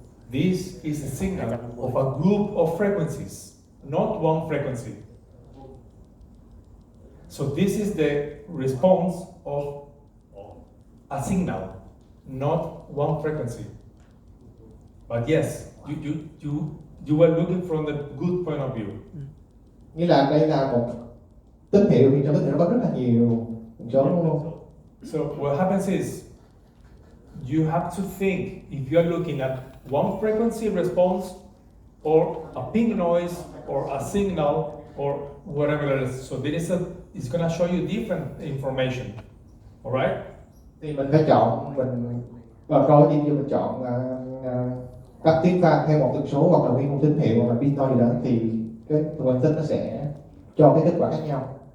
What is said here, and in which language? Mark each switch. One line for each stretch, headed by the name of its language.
English: This is a signal of a group of frequencies, not one frequency. So this is the response of a signal, not one frequency. But yes, you were looking from the good point of view.
Vietnamese: Nghĩa là đây là một tín hiệu, thì trong tín hiệu nó có rất là nhiều số đúng không?
English: So what happens is you have to think if you are looking at one frequency response or a ping noise or a signal or whatever it is. So it's going to show you different information. All right?
Vietnamese: Thì mình phải chọn, mình coi gì mình chọn các tiếng vang theo một tần số hoặc là một tín hiệu hoặc là pin gì đó thì cái phần tích nó sẽ cho cái kết quả khác nhau.